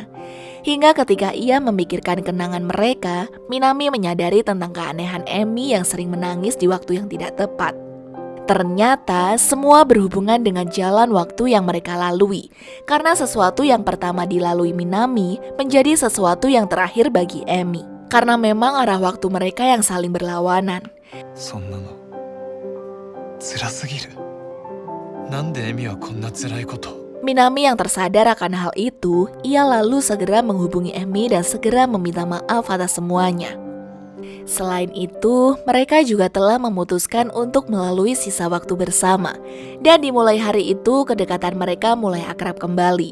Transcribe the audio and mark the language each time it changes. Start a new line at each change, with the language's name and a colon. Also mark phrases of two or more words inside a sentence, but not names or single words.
Indonesian: Hingga ketika ia memikirkan kenangan mereka, Minami menyadari tentang keanehan Emi yang sering menangis di waktu yang tidak tepat. Ternyata semua berhubungan dengan jalan waktu yang mereka lalui, karena sesuatu yang pertama dilalui Minami menjadi sesuatu yang terakhir bagi Emi, karena memang arah waktu mereka yang saling berlawanan.
Japanese: そんなの辛すぎる。なんでエミはこんな辛いこと。
Indonesian: Minami yang tersadar akan hal itu, ia lalu segera menghubungi Emi dan segera meminta maaf atas semuanya. Selain itu, mereka juga telah memutuskan untuk melalui sisa waktu bersama. Dan dimulai hari itu, kedekatan mereka mulai akrab kembali.